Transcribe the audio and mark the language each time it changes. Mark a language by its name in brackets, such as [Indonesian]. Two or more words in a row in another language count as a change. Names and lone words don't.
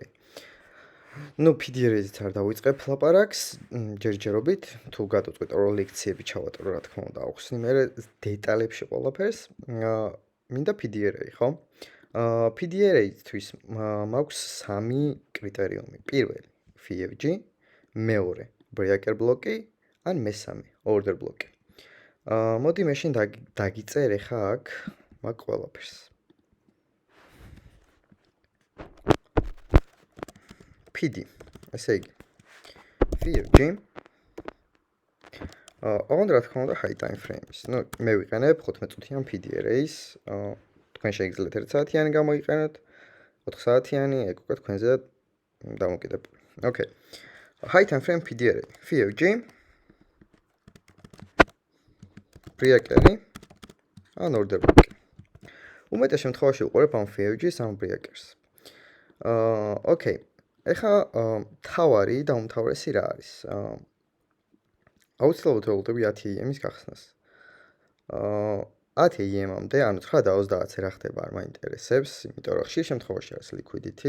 [Georgian] ნუ PDRA-ით არ დავიწყებ ლაპარაკს, ჯერჯერობით, თუ გადავწყვეტ რომ ლექციები ჩავატარო, რა თქმა უნდა, აუხსნი მე დეტალებში ყველაფერს. მინდა PDRA, ხო? PDRA-თვის მაქვს 3 კრიტერიუმი. პირველი FIFG, მეორე [English] breaker block-ი, [Georgian] ან მესამე [English] order block-ი. [Georgian] მოდი მე შენ დაგიწერ ახლა აქ მაგ ყველაფერს. PD, ესე იგი FIFG. ოღონდ რა თქმა უნდა [English] high time frame-ის. [Georgian] ნუ მე ვიყენებ 15 წუთიან PDRA-ის. თქვენ შეგიძლიათ 1 საათიანი გამოიყენოთ, 4 საათიანი, ეგ უკვე თქვენზე დამოკიდებული. [English] Okay. High time frame PDRA, FIFG. breaker-ი, ან order block-ი. [Georgian] უმეტეს შემთხვევაში ვუყურებ ამ FIFG-ს, ამ breakers-ს. Okay. ეხლა თავარი და უმთავრესი რა არის? აუცილებლად ველოდები 10 AM-ის გახსნას. 10 AM-მდე, ანუ 9:30-ზე რა ხდება არ მაინტერესებს, იმიტომ რომ ხშირ შემთხვევაში არის liquidity.